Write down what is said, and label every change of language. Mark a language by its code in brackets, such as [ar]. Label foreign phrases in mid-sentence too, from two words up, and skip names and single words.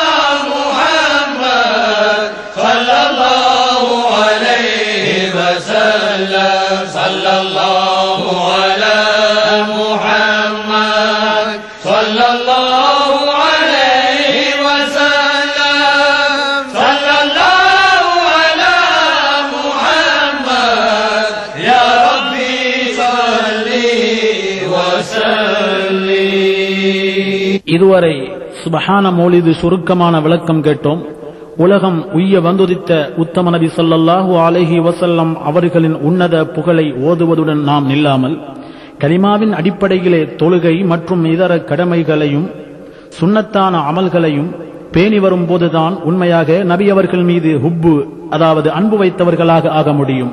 [ar] محمد صلى الله عليه وسلم صلى الله على محمد صلى الله عليه وسلم صلى الله على محمد يا ربي صل وسلم. [ta] இதுவரை சுபஹான மௌலிது சுருக்கமான விளக்கம் கேட்டோம். உலகம் உய்ய வந்துதித்த உத்தம நபி [ar] صلى الله عليه وسلم [ta] அவர்களின் உன்னத புகழை ஓதுவதுடன் நாம் நில்லாமல் கலிமாவின் அடிப்படையிலே தொழுகை மற்றும் இதர கடமைகளையும் சுன்னத்தான அமல்களையும் பேணி வரும் போதுதான் உண்மையாக நபி அவர்கள் மீது ஹுப்பு, அதாவது அன்பு வைத்தவர்களாக ஆக முடியும்.